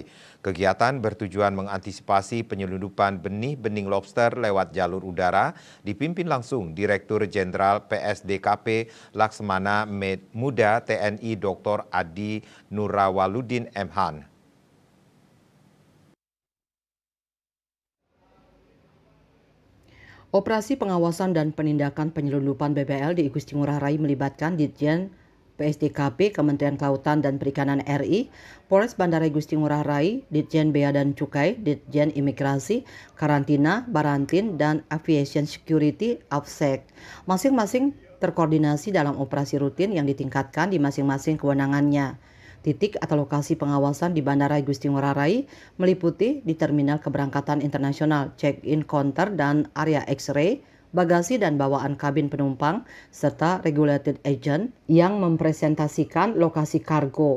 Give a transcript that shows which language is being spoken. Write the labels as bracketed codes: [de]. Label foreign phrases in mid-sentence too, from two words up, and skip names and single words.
[id] Kegiatan bertujuan mengantisipasi penyelundupan benih-bening lobster lewat jalur udara dipimpin langsung Direktur Jenderal PSDKP Laksamana Muda TNI Dr. Adi Nurawaludin M.Han. Operasi pengawasan dan penindakan penyelundupan BBL di I Gusti Ngurah Rai melibatkan Ditjen PSDKP Kementerian Kelautan dan Perikanan RI, Polres Bandara I Gusti Ngurah Rai, Ditjen Bea dan Cukai, Ditjen Imigrasi, Karantina, Barantin, dan Aviation Security (AFSEC). Masing-masing terkoordinasi dalam operasi rutin yang ditingkatkan di masing-masing kewenangannya. Titik atau lokasi pengawasan di Bandara I Gusti Ngurah Rai meliputi di Terminal Keberangkatan Internasional, [en] check-in counter [id] dan area X-ray, bagasi dan bawaan kabin penumpang, serta [en] regulated agent [id] yang mempresentasikan lokasi kargo.